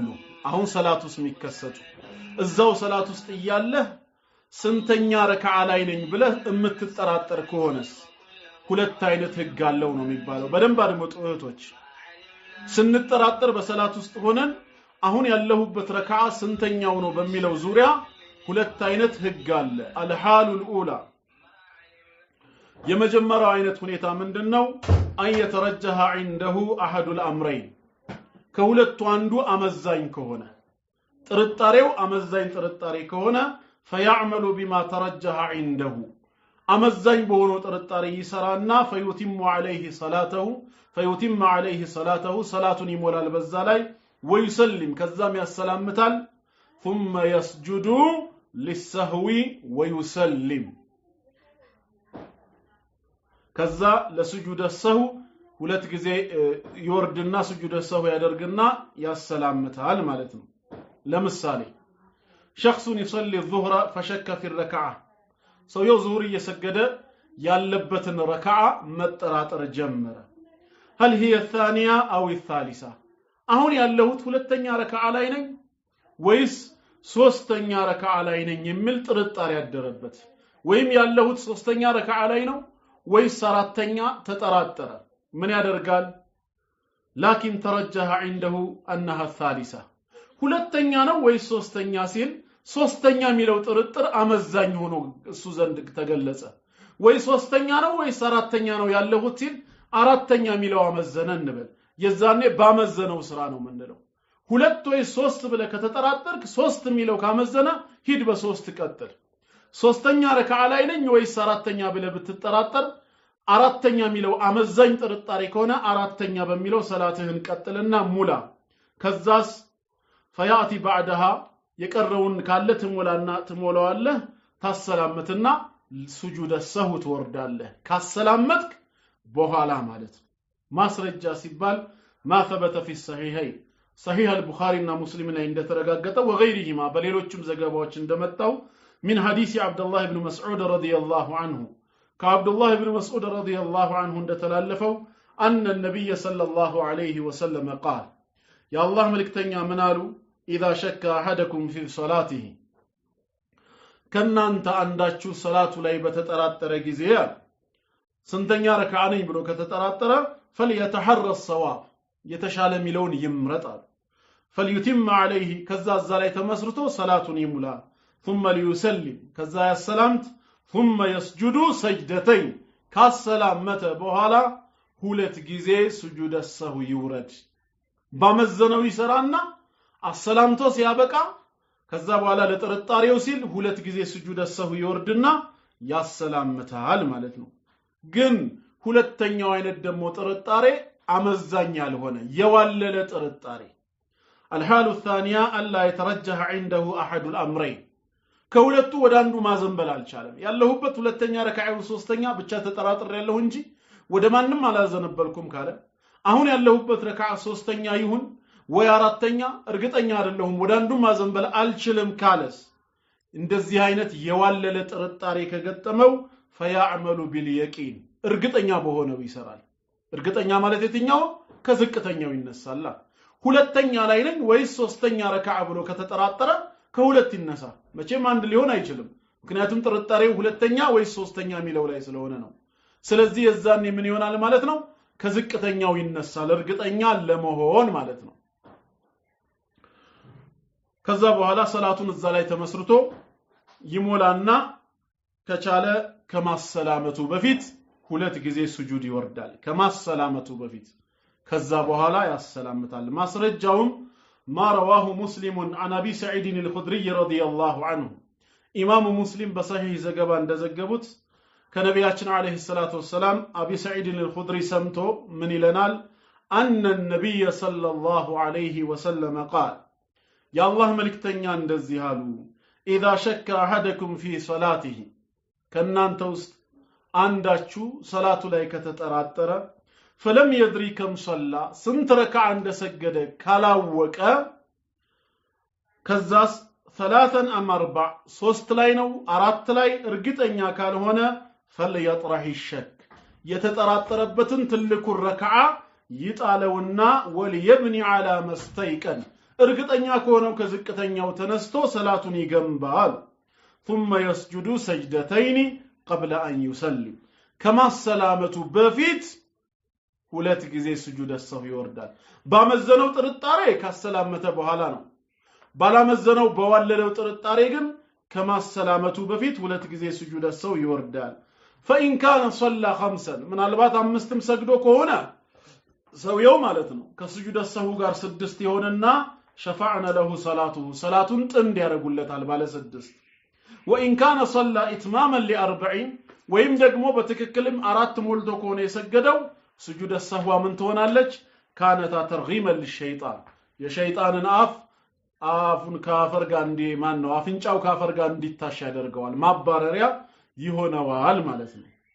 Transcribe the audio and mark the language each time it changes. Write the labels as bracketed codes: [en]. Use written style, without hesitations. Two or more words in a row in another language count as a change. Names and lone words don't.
[am] አሁን ሰላት ውስጥ የሚከሰቱ እዛው ሰላት ውስጥ እያለህ ስንተኛ ረካዓ ላይ ነኝ ብለህ የምትጠራጠር ከሆነስ ሁለት አይነት ህግ አለው ነው የሚባለው። በደንብ አድምጡ እህቶች። ስንጠራጠር በሰላት ውስጥ ሆነን አሁን ያለሁበት ረካዓ ስንተኛው ነው በሚለው ዙሪያ ሁለት አይነት ህግ አለ። [ar] الحال الأولى [am] የመጀመሪያው አይነት ሁኔታ ምንድነው? [ar] أن يترجح عنده احد الامرين [am] ከሁለቱ አንዱ አመዛኝ ከሆነ ጥርጣሬው አመዛኝ ጥርጣሬ ከሆነ [ar] فيعمل بما ترجح عنده [am] አመዛኝ በሆነው ጥርጣሬ ይሰራና [ar] فيتم عليه صلاته [am] صلاتን ይሞላል በዛ ላይ [ar] ويسلم [am] ከዛም ያሰላምታል [ar] ثم يسجد للسهو ويسلم [am] ከዛ ለስጁድ ሰሁ ሁለት ጊዜ ይወርድና ስጁድ ሰሁ ያደርግና ያሰላምታል ማለት ነው። ለምሳሌ [ar] شخص يصلي الظهر فشك في الركعه [am] ሰውየው ዙሁር እየሰገደ ያለበትን ረካዓ መጠራጠር ጀመረ። [ar] هل هي الثانيه او الثالثه [am] አሁን ያለሁት ሁለተኛ ረካዓ ላይ ነኝ ወይስ ሶስተኛ ረካዓ ላይ ነኝ የሚል ጥርጣሬ ያደረበት ወይም ያለሁት ሶስተኛ ረካዓ ላይ ነው ወይስ አራተኛ ተጠራጠረ ምን ያደርጋል? [ar] لكن ترجح عنده انها الثالثه [am] ሁለተኛ ነው ወይስ ሶስተኛ ሲል ሶስተኛ የሚለው ጥርጥር አመዛኝ ሆኖ እሱ ዘንድ ተገለጸ። ወይ ሶስተኛ ነው ወይስ አራተኛ ነው ያለሁት ሲል አራተኛ የሚለው አመዘነ እንበል። የዛኔ ባመዘነው ስራ ነው ምንለው። ሁለት ወይ ሶስት ብለ ከተጠራጠርክ ሶስት የሚለው ካመዘነ ሂድ በሶስት ቀጥል። ሶስተኛ ረካዓ ላይ ነኝ ወይስ አራተኛ ብለ ብትጠራጠር አራተኛ የሚለው አመዛኝ ጥርጣሬ ከሆነ አራተኛ በሚለው ሰላትህን ቀጥልና ሙላ። ከዛስ [ar] فياتي بعدها [am] የቀረውን ካለ ትሞላዋለህ ታሰላምትና ስጁድ ሰሁ ትወርዳለህ ካሰላመትክ በኋላ ማለት ማስረጃ ሲባል [ar] ما ثبت في الصحيحين صحيح البخاري [am] እና ሙስሊም ላይ እንደተረጋገጠው [ar] وغيرهما [am] በሌሎችም ዘገባዎች እንደመጣው [ar] من حديث عبد الله بن مسعود رضي الله عنه كعبد الله بن مسعود رضي الله عنه እንደተላለፈው ان النبي صلى الله عليه وسلم قال يا الله ملكتኛ [am] ምን አሉ [ar] اذا شك احدكم في صلاته [am] ከናንተ አንዳችሁ ሰላቱ ላይ በተጠራጠረ ጊዜ ስንተኛ ረካዓ ነኝ ብሎ ከተጠራጠረ [ar] فليتحرى الصواب [am] የተሻለ ሚለውን ይምረጣል [ar] فليتم عليه [am] ከዛ ላይ ተመስርቶ ሰላቱን ይሙላ [ar] ثم ليسلم [am] ከዛ ያሰላምት [ar] ثم يسجد سجدتين [am] ካሰላመተ በኋላ ሁለት ጊዜ ስጁድ ሰሁ ይውረድ። ባመዘነው ይሰራና አሰላምቶ ሲያበቃ ከዛ በኋላ ለጥርጣሬው ሲል ሁለት ጊዜ ስጁድ ሰሁ ይወርድና ያሰላምታል ማለት ነው። ግን ሁለተኛው አይነት ደግሞ ጥርጣሬ አመዛኝ ያልሆነ የዋለለ ጥርጣሬ الحال [ar] الثانيه الا يترجح عنده احد الامرين [am] ከሁለቱ ወደ አንዱ ማዘንበል አልቻለም። ያለሁበት ሁለተኛ ረካዓው ሶስተኛ ብቻ ተጠራጥር ያለው እንጂ ወደ ማንንም አላዘነበልኩም ካለ አሁን ያለሁበት ረካዓ ሶስተኛ ይሁን ወይ አራተኛ እርግጠኛ አይደለሁም ወደ አንዱ ማዘንበል አልችልም ካለስ እንደዚህ አይነት የዋለለ ጥርጣሬ ከገጠመው [ar] فيعمل باليقين [am] እርግጠኛ በሆነው ይሰራል። እርግጠኛ ማለት የትኛው ከዝቅተኛው ይነሳል። ሁለተኛ ላይ ነኝ ወይስ ሶስተኛ ረካዓ ብሎ ከተጠራጠረ ከሁለት ይነሳ። መቼም አንድ ሊሆን አይችልም። ምክንያቱም ጥርጣሬው ሁለተኛ ወይስ ሶስተኛ የሚለው ላይ ስለሆነ ነው። ስለዚህ የዛኔ ምን ይሆናል ማለት ነው? ከዝቅተኛው ይነሳል እርግጠኛ ለመሆን ማለት ነው። ከዛ በኋላ ሰላቱን እዛ ላይ ተመስርቶ ይሞላና ከቻለ ከማሰላመቱ በፊት ሁለት ጊዜ ስጁድ ይወርዳል ከማሰላመቱ በፊት ከዛ በኋላ ያሰላምታል። ማስረጃውም [ar] ما رواه مسلم عن ابي سعيد الخدري رضي الله عنه امام مسلم بصحيح [am] ዘገባ እንደዘገቡት ከነቢያችን [ar] عليه الصلاة والسلام [am] አቢ ሰዒድ الخدري ሰምቶ ምን ይለናል? [ar] ان النبي صلى الله عليه وسلم قال يا الله [am] መልእክተኛ እንደዚህ አሉ [ar] اذا شك احدكم في صلاته [am] ከናንተ ውስጥ አንዳችሁ ሰላቱ ላይ ከተጠራጠረ [ar] فلم يدري كم صلى سنت ركعه [am] እንደሰገደ ካላወቀ ከዛስ [ar] ثلاثا أم أربع [am] ሶስት ላይ ነው አራት ላይ እርግጠኛ ካልሆነ [ar] فليطرح الشك [am] የተጠራጠረበትን ትልቁን ረክዓ ይጣለውና [ar] وليبني على ما استيقن [am] እርግጠኛ ከሆነው ከዝቅተኛው ተነስቶ ሰላቱን ይገንባል [ar] ثم يسجد سجدتين قبل أن يسلم كما السلامة [am] በፊት ሁለት ጊዜ ስጁድ ሰው ይወርዳል ባመዘነው ጥርጣሬ ካሰላመተ በኋላ ነው ባላመዘነው በዋለለው ጥርጣሬ ግን ከማሰላመቱ በፊት ሁለት ጊዜ ስጁድ ሰው ይወርዳል [ar] فإن كان صلى خمسا من [am] አልባት አምስትም ሰግዶ ከሆነ ሰውየው ማለት ነው ከስጁድ ሰው ጋር ስድስት ይሆንና [ar] شفعنا له صلاته [am] صلاتun ጥንድ ያደርጉለታል ባለ ስድስት [ar] وإن كان صلى إتماما ل40 [am] ወይም ደግሞ በትክክልም አራት ሞልቶ ከሆነ የሰገደው ስጁድ ሰህዋ ምን ትሆናለች [ar] كانتا ترغيما للشيطان [am] የሸይጣንን አፉን ካፈር ጋር እንዲ ማን ነው አፍንጫው ካፈር ጋር እንዲታሽ ያደርገዋል ማባረሪያ ይሆነዋል ማለት ነው